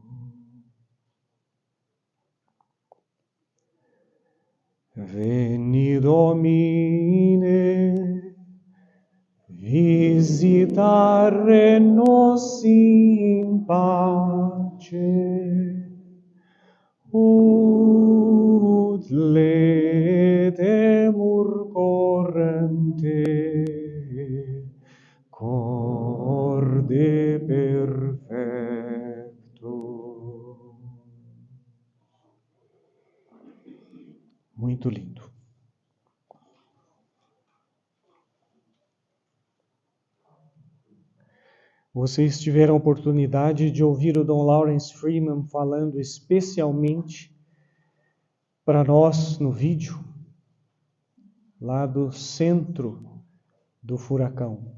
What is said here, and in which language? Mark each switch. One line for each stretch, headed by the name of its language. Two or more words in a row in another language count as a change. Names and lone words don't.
Latin: Veni Domine, visitare-nos in pace. Ut letemur coram te, corde perfecto.
Portuguese: Muito lindo. Vocês tiveram a oportunidade de ouvir o Dom Lawrence Freeman falando especialmente para nós no vídeo, lá do centro do furacão.